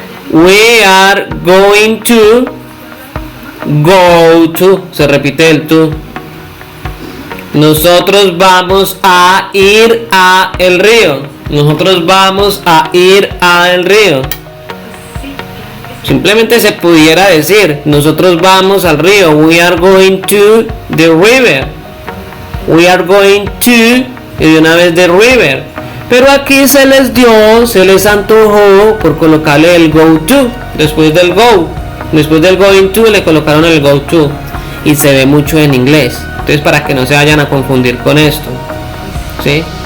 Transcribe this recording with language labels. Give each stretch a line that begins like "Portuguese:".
English: We are going to go to.
Spanish: Se repite el to. Nosotros vamos a ir a el río. Nosotros vamos a ir a el río. Simplemente se pudiera decir, nosotros vamos al río.
English: We are going to the river. We are going to,
Spanish: y de una vez
English: the river.
Spanish: Pero aquí se les antojó por colocarle el go to después del go. Después del going to le colocaron el go to. Y se ve mucho en inglés. Entonces, para que no se vayan a confundir con esto, ¿sí?